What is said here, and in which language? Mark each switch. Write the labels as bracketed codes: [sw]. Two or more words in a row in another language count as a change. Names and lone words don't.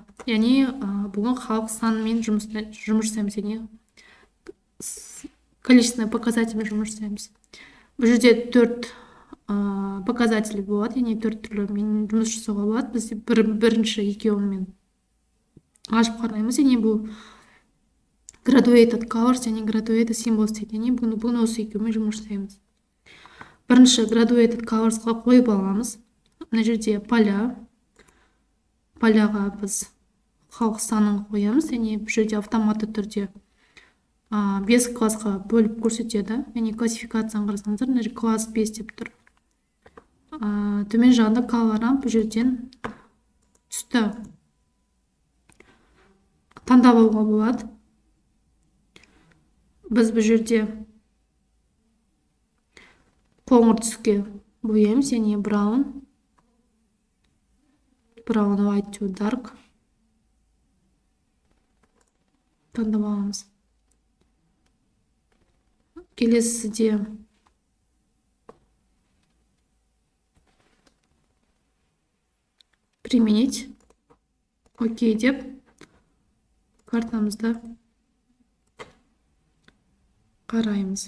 [kk] Яғни бүгін халық санымен жұмыс жасаймыз, яғни [ru] количественный показательмен [kk] жұмыс жасаймыз. Бұл жерде 4 показатель болады, яғни 4 түрлімен жұмыс жасауға болады. Біз бірінші екеуімен ашып қараймыз. Яғни бұл [en] graduated colors, [kk] яғни [en] graduated symbols [kk] дейді. Яғни бүгін осы екеуімен жұмыс жасаймыз. Бірінші [en] graduated colorsқа [kk] қойып аламыз. Мына жерде поляға біз халық санын қоямыз. Яғни бұл жерде автоматты түрде 5 классқа бөліп көрсетеді. Яғни классификацияны қарасаңыздар, мына жерде класс 5 деп тұр. Төмен жағында color'дан бұл жерден түсті таңдап алуға болады. Біз бұл жерде қоңыр түске бояймыз, яғни [en] brown, white to dark [kk] таңдап аламыз. Келесіде применить, окей деп картамызда қараймыз.